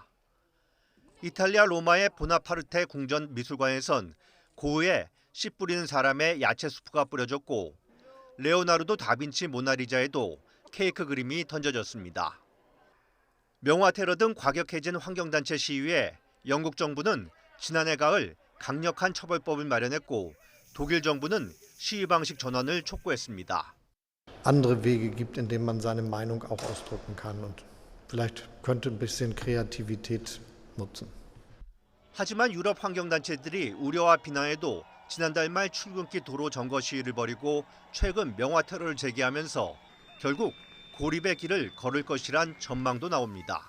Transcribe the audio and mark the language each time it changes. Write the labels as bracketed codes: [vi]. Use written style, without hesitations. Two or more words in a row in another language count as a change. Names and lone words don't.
[ko] 이탈리아 로마의 보나파르테 궁전 미술관에선 고흐의 씨 뿌리는 사람의 야채 수프가 뿌려졌고 레오나르도 다빈치 모나리자에도 케이크 그림이 던져졌습니다. 명화 테러 등 과격해진 환경단체 시위에 영국 정부는 지난해 가을 강력한 처벌법을 마련했고 독일 정부는 시위 방식 전환을 촉구했습니다. [de] andere Wege gibt, in denen man seine Meinung auch ausdrücken kann und vielleicht könnte ein bisschen Kreativität nutzen. [ko] 하지만 유럽 환경단체들이 우려와 비난에도 지난달 말 출근길 도로 점거 시위를 벌이고 최근 명화 테러를 제기하면서 결국 고립의 길을 걸을 것이란 전망도 나옵니다.